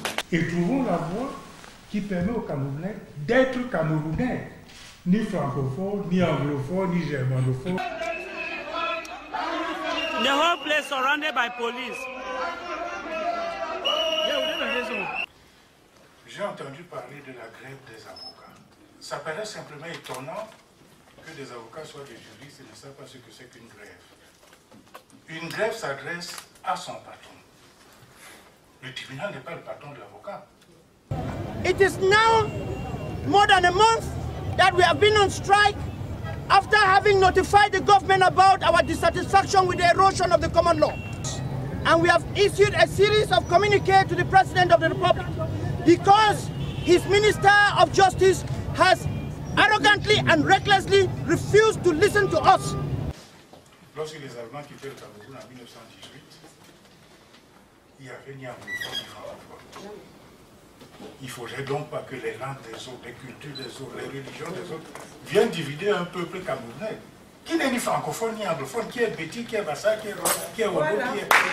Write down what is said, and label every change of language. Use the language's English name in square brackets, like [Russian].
[French] Et trouvons la voie qui permet aux Camerounais d'être Camerounais, ni francophones, ni anglophones, ni germanophones. [English] The whole place surrounded by police. [French] J'ai entendu parler de la grève des avocats. Ça paraît simplement étonnant que des avocats soient des juristes et ne savent pas ce que c'est qu'une grève. Une grève s'adresse à son patron. Le tribunal n'est pas le patron de l'avocat. [English] It is now more than a month that we have been on strike after having notified the government about our dissatisfaction with the erosion of the common law. And we have issued a series of communiques to the President of the Republic because his Minister of Justice has arrogantly and recklessly refused to listen to us. [French] Lorsque les Allemands quittaient le Cameroun en 1918, il n'y avait ni anglophone ni francophone. Il ne faudrait donc pas que les langues des autres, les cultures des autres, les religions des autres viennent divider un peuple camerounais qui n'est ni francophone ni anglophone, qui est Béti, qui est Bassa, qui est Wolo, qui est...